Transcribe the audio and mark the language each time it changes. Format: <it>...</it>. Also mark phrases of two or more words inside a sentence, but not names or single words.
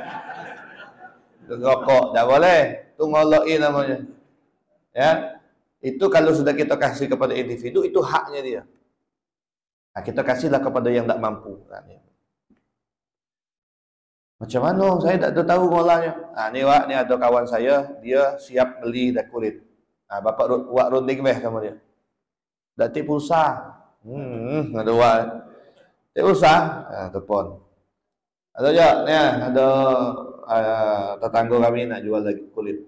<ms>Rokok tak boleh, tu ngolokin namanya. Ya. Itu kalau sudah kita kasih kepada individu, itu haknya dia. Kita kasihlah kepada yang tak mampu. Macam mana? Saya tak tahu ngolahnya. Ni wak, ni ada kawan saya, dia siap beli dah kulit. Bapak wak runding beh sama dia. Dak tip pulsa. Ada wak. Tip pulsa. Telepon. Ada je, ni ada tetangga kami nak jual lagi kulit.</ms>